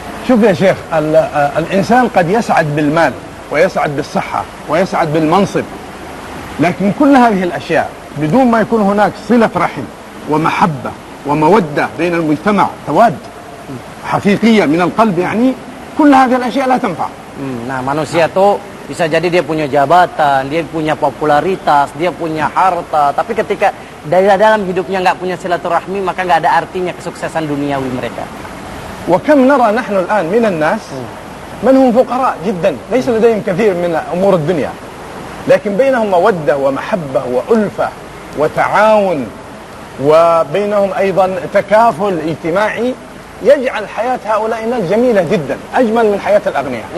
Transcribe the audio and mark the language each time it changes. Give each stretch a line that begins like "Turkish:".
Arabic: شوف يا شيخ الإنسان قد يسعد بالمال ويسعد بالصحة ويسعد بالمنصب، لكن كل هذه الأشياء بدون ما يكون هناك صلة رحم ومحبة ومودة بين المجتمع، تواد حقيقية من القلب يعني، كل هذه الأشياء لا تنفع.
Indonesian: Nah, manusia tuh bisa jadi dia punya jabatan, dia punya popularitas, dia punya harta, tapi ketika dari dalam hidupnya nggak punya silaturahmi, maka nggak ada artinya kesuksesan duniawi mereka.
Arabic: وكم نرى نحن الآن من الناس من هم فقراء جدا ليس لديهم كثير من أمور الدنيا، لكن بينهم مودة ومحبة وألفة وتعاون، وبينهم أيضا تكافل اجتماعي يجعل حياة هؤلاء الناس جميلة جدا، أجمل من حياة الأغنياء.